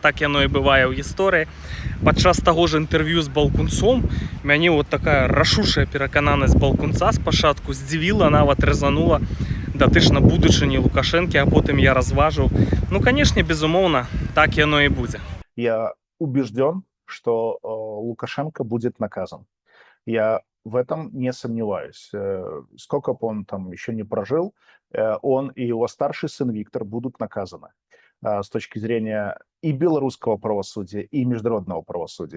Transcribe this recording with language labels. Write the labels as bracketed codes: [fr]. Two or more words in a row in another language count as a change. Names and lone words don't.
[be] Так яно і бывае ў гісторыі. Падчас таго ж інтэрв'ю з Балкунцом мяне [ru] вот такая [be] рашучая перакананасць Балкунца спачатку здзівіла, нават рэзанула датычна будучыні Лукашэнкі, а потым я разважыў. Ну, канешне, безумоўна, так яно і будзе. [ru] Я убежден, что Лукашенко будет наказан. Я в этом не сомневаюсь. Сколько бы он там еще не прожил, он и его старший сын Виктор будут наказаны с точки зрения и белорусского правосудия, и международного правосудия.